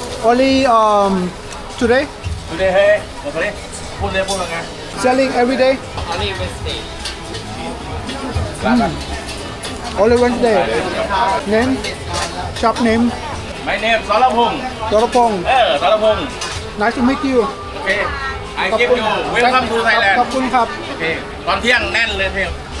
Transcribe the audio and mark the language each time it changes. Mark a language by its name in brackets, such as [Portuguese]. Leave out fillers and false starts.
[English] Only today? [Thai] ดูดิเฮ้ยมาคนนี้พูดว่าไง [English] Selling every day? Only Wednesday Only Wednesday. Name? Shop name? My name สรพงษ์ Dorapong. [Thai] สรพงษ์ [English] Nice to meet you. โอเค I give you welcome to Thailand [Thai] ขอบคุณครับ โอเคตอนเที่ยงแน่นเลยเที่ยง